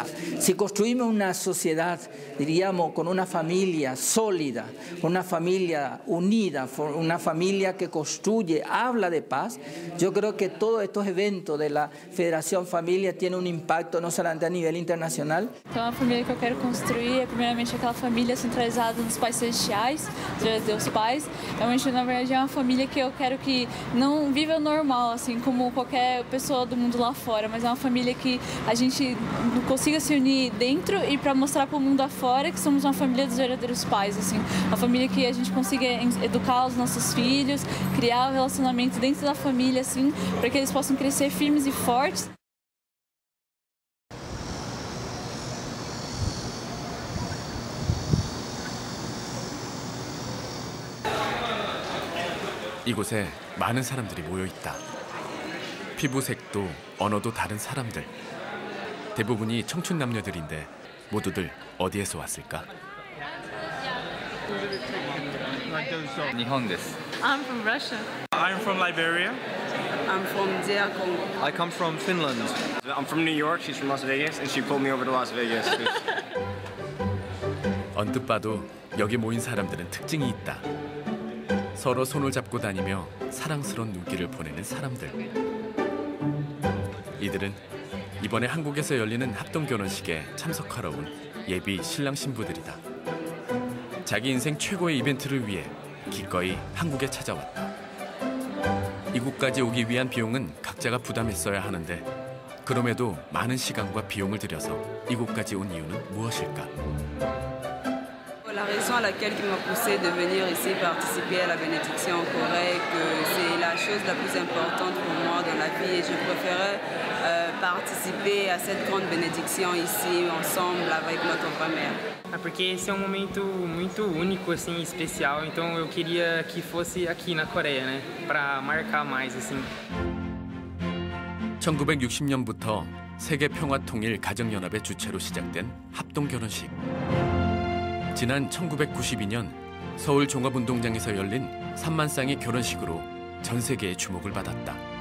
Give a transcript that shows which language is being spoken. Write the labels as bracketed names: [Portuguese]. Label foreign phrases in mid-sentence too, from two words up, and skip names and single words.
[Spanish] Si construimos una sociedad, diríamos, con una familia sólida, una familia unida, una familia que construye, habla de paz, yo creo que todos estos eventos de la Federación Familia tienen un impacto no solamente a nivel internacional. [Portuguese] Então a família que eu quero construir é primeiramente aquela família centralizada nos pais celestiais, Deus Pais. Realmente, na verdade, é uma família que eu quero que não viva normal, assim como qualquer pessoa do mundo lá fora, mas é uma família que a gente consiga se unir dentro e para mostrar para o mundo afora que somos uma família dos verdadeiros pais, assim, uma família que a gente consiga educar os nossos filhos, criar um relacionamento dentro da família, assim, para que eles possam crescer firmes e fortes. [Korean] 이곳에 많은 사람들이 모여 있다. 피부색도 언어도 다른 사람들. 대부분이 청춘 남녀들인데 모두들 어디에서 왔을까? [Japanese] 일본 です. [English] I'm from Russia. I'm from Liberia. I'm from DR Congo. I come from Finland. I'm from New York. She's from Las Vegas, and she pulled me over to Las Vegas. [Korean] 언뜻 봐도 여기 모인 사람들은 특징이 있다. 서로 손을 잡고 다니며 사랑스러운 눈길을 보내는 사람들. 이들은 이번에 한국에서 열리는 합동 결혼식에 참석하러 온 예비 신랑 신부들이다. 자기 인생 최고의 이벤트를 위해 기꺼이 한국에 찾아왔다. 이곳까지 오기 위한 비용은 각자가 부담했어야 하는데 그럼에도 많은 시간과 비용을 들여서 이곳까지 온 이유는 무엇일까? [French] La raison à laquelle il m'a poussé de venir ici participer à la bénédiction en Corée, que c'est la chose la plus importante pour moi dans la vie et je préférais participer à cette grande bénédiction ici ensemble avec notre grand-mère. [Portuguese] É porque esse é um momento muito único, assim, especial, então eu queria que fosse aqui na Coreia, né, para marcar mais, assim. [Korean] 1960년부터 세계 평화 통일 가정연합의 주최로 시작된 합동 결혼식. 지난 1992년 서울 종합운동장에서 열린 3만 쌍의 결혼식으로 전 세계의 주목을 받았다.